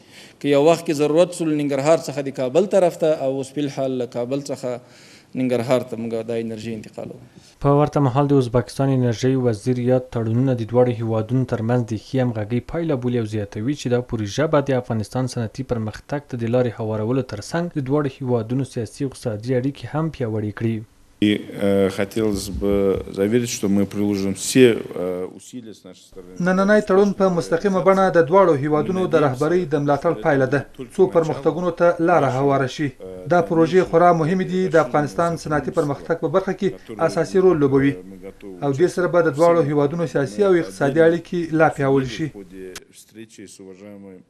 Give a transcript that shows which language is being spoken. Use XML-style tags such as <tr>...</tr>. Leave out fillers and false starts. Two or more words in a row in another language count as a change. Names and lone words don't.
<ps>که یو وخت کې ضرورت سول ننګرهار څخه د کابل طرف ته، او اوس فلحال له کابل څخه ننګرهار ته موږ دا انرژي انتقالوو. په ورته مهال د ازبکستان انرژۍ وزیر یاد تړونونه د دواړو هیوادونو ترمنځ د ښې همغږۍ پایله بولي او زیاتوي چې دا پروژه به د افغانستان صنعتي پرمختګ ته د لارې هوارولو ترڅنګ د دواړو هیوادونو سیاسي او اقتصادي اړیکې هم پیاوړې کړي.</ps> <ru>Хотелось бы заверить, что мы приложим все усилия с нашей стороны.</ru> <ps>نننی تړون په مستقیمه بڼه د دواړو هیوادونو د رهبرۍ د ملاتړ پایله ده څو پرمختګونو ته لاره هواره شي. دا پروژې خورا مهمې دي د افغانستان صنعتي پرمختګ په برخه کې اساسي رول لوبوي، او دې سره به د دواړو هیوادونو سیاسي او اقتصادي اړیکې لا پیاوړې شي.</ps>